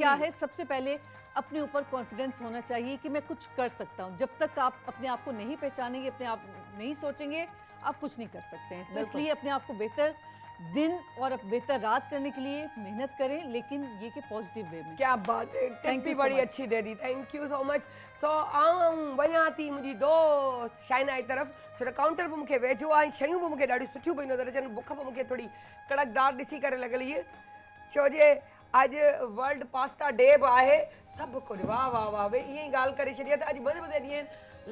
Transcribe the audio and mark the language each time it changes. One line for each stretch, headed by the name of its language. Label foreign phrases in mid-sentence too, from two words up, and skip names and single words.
Hindi: क्या है, सबसे पहले अपने ऊपर कॉन्फिडेंस होना चाहिए कि मैं कुछ कर सकता हूँ। जब तक आप अपने आप को नहीं पहचानेंगे, अपने आप नहीं सोचेंगे, आप कुछ नहीं कर सकते हैं। तो बिल्कुल। इसलिए अपने आप को बेहतर दिन और बेहतर रात करने के लिए मेहनत करें, लेकिन ये कि
English: positive way
Hindi: में। क्या बात है, टिप
English: Thank
Hindi: भी
English: you so
Hindi: बड़ी
English: much.
Hindi: अच्छी दे दी,
English: Thank you so much.
Sindhi: सो आऊं वञा थी मुंहिंजी दोस्त शाइना जी तरफ़, छो त काउंटर पे मूंखे वेझो आहे, शयूं बि मूंखे ॾाढियूं सुठियूं पई नज़र अचनि, बुख बि मूंखे थोड़ी कड़कदार ॾिसी करे लॻल इहे, छो जे अॼु
English: World Pasta Day
Sindhi: बि आहे। सभु कुझु वाह वाह वाह, भई ईअं ई ॻाल्हि करे छॾी आहे त अॼु मज़े मज़े ॾींहं आहिनि।